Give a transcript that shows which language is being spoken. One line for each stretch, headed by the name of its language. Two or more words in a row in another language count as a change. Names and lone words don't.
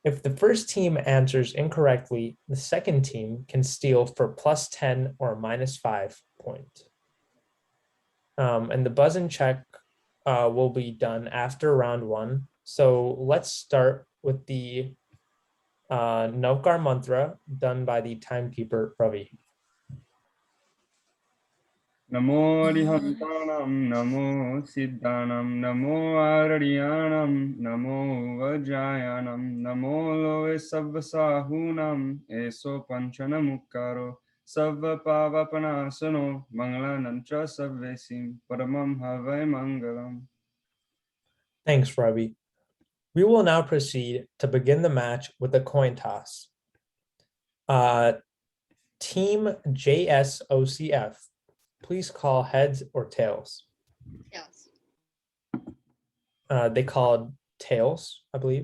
English: If the first team answers incorrectly, the second team can steal for +10 or -5 point. And the buzz-in check will be done after round 1. So let's start with the Navkar mantra done by the timekeeper Ravi.
Prakrit languages: Namo Arihantanam, Namo Siddhanam, Namo Araryanam, Namo Vajayanam, Namo Loe Savvasahunam, Eso Panchanamukkaro, Savva Pavapanasano, Manglanancha Savvesim, Paramam Havai Mangalam.
English: Thanks, Ravi. We will now proceed to begin the match with a coin toss. Team JSOCF, please call heads or tails. Tails. They called tails, I believe.